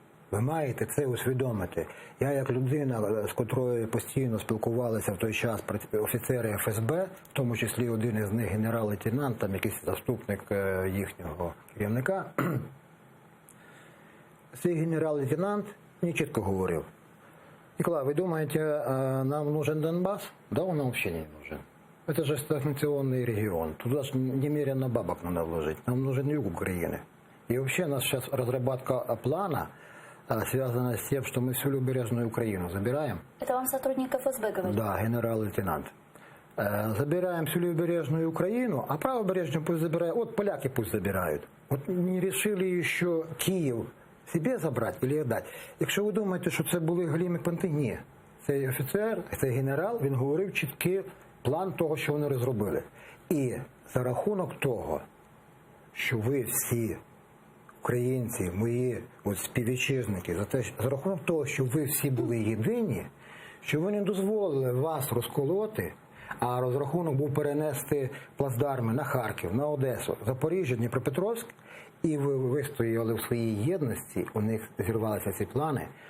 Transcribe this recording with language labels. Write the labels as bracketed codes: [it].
[uk] Ви маєте це усвідомити. Я як людина, з котрою постійно спілкувалися в той час офіцери ФСБ, в тому числі один із них генерал-лейтенант, там якийсь заступник їхнього керівника, цей генерал-лейтенант мені чітко говорив: [ru] Николай, вы думаете, нам нужен Донбасс? Да, он нам вообще не нужен. Это же стагнационный регион. Туда же немерено бабок надо вложить. Нам нужен юг Украины. И вообще у нас сейчас разработка плана связана с тем, что мы всю Левобережную Украину забираем. Это вам сотрудник ФСБ говорит? Да, генерал-лейтенант. Забираем всю Левобережную Украину, а правобережную пусть забирают. Вот поляки пусть забирают. Вот не решили еще Киев себе [uk] забрати чи віддати. Якщо ви думаєте, що це були голімі понти, ні. Цей офіцер, цей генерал, він говорив чіткий план того, що вони розробили. І за рахунок того, що ви всі українці, мої співвітчизники, за рахунок того, що ви всі були єдині, що ви не дозволили вас розколоти, а розрахунок був перенести плацдарми на Харків, на Одесу, Запоріжжя, Дніпропетровськ, і ви вистояли в своїй єдності, у них зірвалися ці плани.